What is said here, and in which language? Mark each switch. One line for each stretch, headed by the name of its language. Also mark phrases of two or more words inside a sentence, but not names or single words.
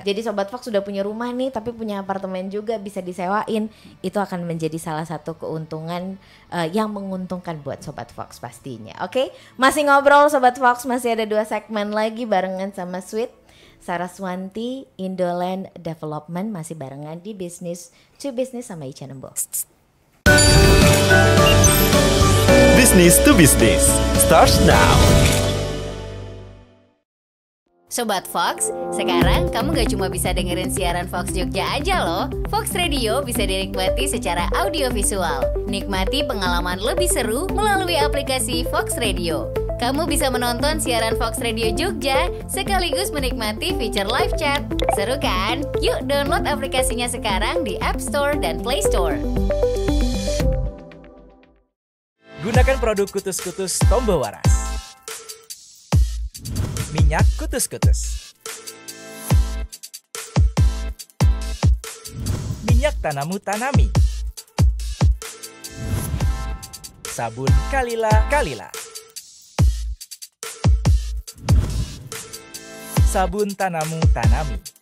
Indonesian: Jadi Sobat Fox sudah punya rumah nih tapi punya apartemen juga bisa disewain. Itu akan menjadi salah satu keuntungan yang menguntungkan buat Sobat Fox pastinya. Oke, masih ngobrol Sobat Fox, masih ada 2 segmen lagi barengan sama Sweet Saraswanti, Indoland Development, masih barengan di Business to Business sama Ica Nembo.
English: Business to Business starts now.
Indonesian: Sobat Fox, sekarang kamu gak cuma bisa dengerin siaran Fox Jogja aja loh. Fox Radio bisa dinikmati secara audiovisual. Nikmati pengalaman lebih seru melalui aplikasi Fox Radio. Kamu bisa menonton siaran Fox Radio Jogja sekaligus menikmati fitur
English: live chat.
Indonesian: Seru kan? Yuk download aplikasinya sekarang di App Store dan Play Store. Gunakan produk Kutus-Kutus Tombo Waras. Minyak Kutus-Kutus. Minyak Tanamu Tanami. Sabun Kalila. Sabun Tanamu Tanami.